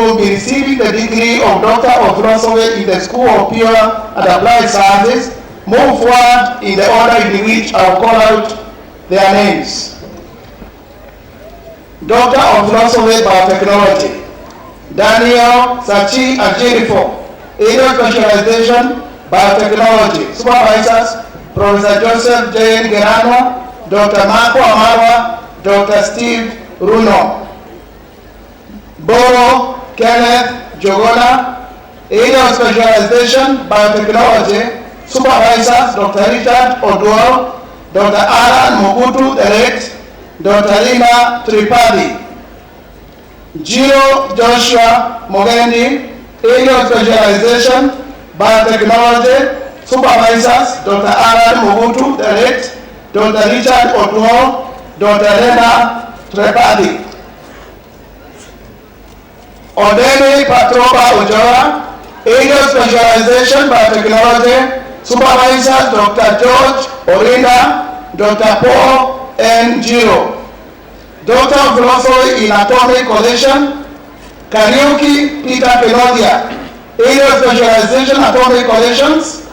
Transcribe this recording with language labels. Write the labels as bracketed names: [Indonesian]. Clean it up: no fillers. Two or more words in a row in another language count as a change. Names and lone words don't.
[English] will be receiving the degree of Doctor of Philosophy in the School of Pure and Applied Sciences, move forward in the order in which I will call out their names. Doctor of Philosophy Biotechnology, Daniel Sachi Ajirifo, Area Specialization Biotechnology. Supervisors, Professor Joseph J. Gerano, Dr. Marco Amarwa, Dr. Steve Runo. Boro Kenneth Jogona, Area of Specialization Biotechnology. Supervisors, Dr. Richard Oduor, Dr. Alan Mobutu Direct, Dr. Lina Tripathi. Giro Joshua Mogendi, Area of Specialization Biotechnology. Supervisors, Dr. Alan Mobutu Direct, Dr. Richard Oduor, Dr. Lena Tripathi. Odeni Patroba Ojora, Area of Specialization Biotechnology. Supervisors, Dr. George Orinda, Dr. Paul N. Giro. Doctor of Philosophy in Atomic Collision, Kariuki Peter Penodia, Area of Specialization Atomic Collisions.